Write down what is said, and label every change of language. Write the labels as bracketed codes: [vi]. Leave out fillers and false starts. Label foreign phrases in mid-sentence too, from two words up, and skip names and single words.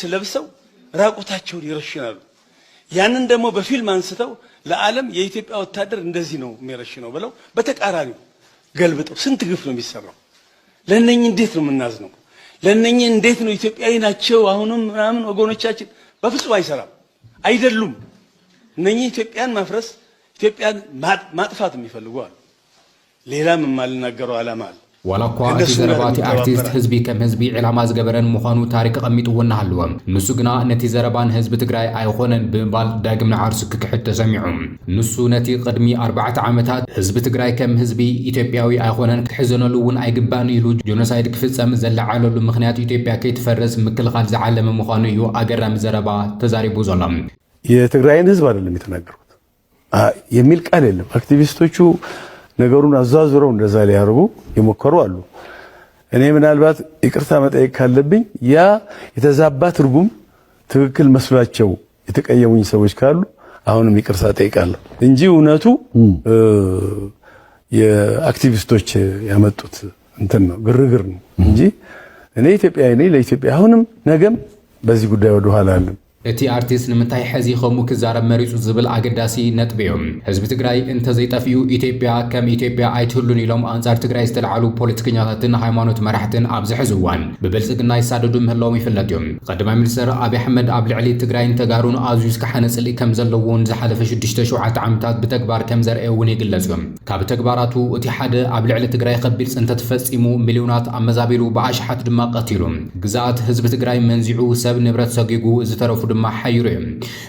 [am] ለብሰው ራቆታቸውን ይረሽናሉ ያንን ደግሞ በፊልም አንስተው ለዓለም የኢትዮጵያ ወታደር እንደዚህ ነው የሚረሽነው ብለው በተቃራኒው ገልብጠው ስንት ግፍ ነው የሚሰራው ለነኚህ እንዴት ነው የምናዝነው ለነኚህ እንዴት ነው ኢትዮጵያዊ ናቸው አሁንም ምናምን ወገኖቻችን በፍጹም አይሰራም አይደሉም እነኚህ ኢትዮጵያን ማፍረስ ኢትዮጵያን ማጥፋት የሚፈልጉ አሉ ሌላም የማልናገረው ዓላማ አለ [ti] ዋላኳ እቲ ዘረባቲ አርቲስት ህዝቢ ከም ህዝቢ ዕላማ ዝገበረን ምዃኑ ታሪክ ቀሚጥዎና ሃልዎም ንሱ ግና ነቲ ዘረባን ህዝቢ ትግራይ ኣይኾነን ብምባል ዳግም ንዓርሱ ክክሕድ ተሰሚዑ ንሱ ነቲ ቅድሚ 4 ዓመታት ህዝቢ ትግራይ ከም ህዝቢ ኢትዮጵያዊ ኣይኾነን ክሕዘነሉ እውን ኣይግባን ኢሉ ጆኖሳይድ ክፍጸም ዘለዓለሉ ምክንያት ኢትዮጵያ ከይትፈርስ ምክልኻል ዝዓለመ ምዃኑ እዩ አገራም ዘረባ ተዛሪቡ ዘሎም [am] የትግራይን ህዝብ አይደለም የተናገሩት የሚል ቃል የለም አክቲቪስቶቹ ነገሩን አዛዝረው እንደዛ ሊያርጉ ይሞከሩ አሉ እኔ ምናልባት ይቅርታ መጠየቅ ካለብኝ ያ የተዛባ ትርጉም ትክክል መስሏቸው የተቀየሙኝ ሰዎች ካሉ አሁንም ይቅርታ ጠይቃለሁ እንጂ እውነቱ የአክቲቪስቶች ያመጡት እንትን ነው ግርግር ነው እንጂ እኔ ኢትዮጵያዊ ነኝ ለኢትዮጵያ አሁንም ነገም በዚህ ጉዳይ ወደ ኋላ አለም [ti] እቲ አርቲስት ንምንታይ ሕዚ ከምኡ ክዛረብ መሪጹ ዝብል አገዳሲ ነጥብ እዮም ህዝቢ ትግራይ እንተ ዘይጠፍዩ ኢትዮጵያ ከም ኢትዮጵያ ኣይትህሉን ኢሎም አንጻር ትግራይ ዝተለዓሉ ፖለቲከኛታትን ሃይማኖት መራሕትን ኣብዚ ሕዚ እዋን ብብልጽግና ይሳደዱ ምህላዎም ይፍለጥ እዮም ቀዳማይ ሚኒስትር ኣብይ ኣሕመድ ኣብ ልዕሊ ትግራይን ተጋሩን ኣዝዩ ዝከሓነ ጽልኢ ከም ዘለዎን ዝሓለፈ 6-7 ዓመታት ብተግባር ከም ዘርአየ እውን ይግለጽ እዮም ካብ ተግባራቱ እቲ ሓደ ኣብ ልዕሊ ትግራይ ከቢድ ጽንተት ፈጺሙ ሚልዮናት ኣመዛቢሉ ብኣሽሓት ድማ ቀቲሉ ግዛት ህዝቢ ትግራይ መንዚዑ ሰብ ንብረት ሰጊጉ ዝተረፉ ድማ ሓይሩ